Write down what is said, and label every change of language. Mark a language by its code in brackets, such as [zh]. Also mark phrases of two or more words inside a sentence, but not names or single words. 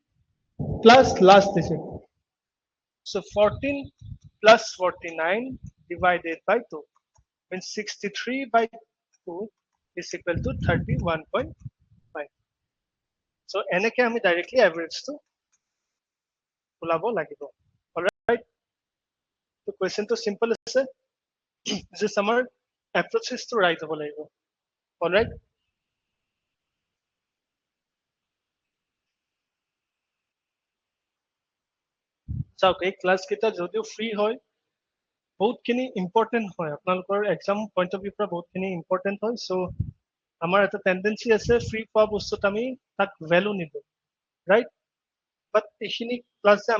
[en] plus last digit so 14 plus 49 divided by 2 means 63 by 2 is equal to 31.5 so [as] এনেকৈ আমি [en] directly average to [as] ওলাব লাগিব [en] alright তো কোৱেশ্চনটো simple আছে just আমাৰ approaches to right [as] হ'ব লাগিব [en] alright [as] চাওক এই ক্লাছ কেইটা যদিও ফ্ৰী হয় বহুতখিনি ইম্পৰ্টেণ্ট হয় আপোনালোকৰ [en] exam point of view [as] পৰা বহুতখিনি ইম্পৰ্টেণ্ট হয় চ' আমাৰ এটা টেণ্ডেঞ্চি আছে ফ্ৰী পোৱা বস্তুত আমি তাক ভেলু নিদিওঁ [en] right but [as] এইখিনি ক্লাছ যে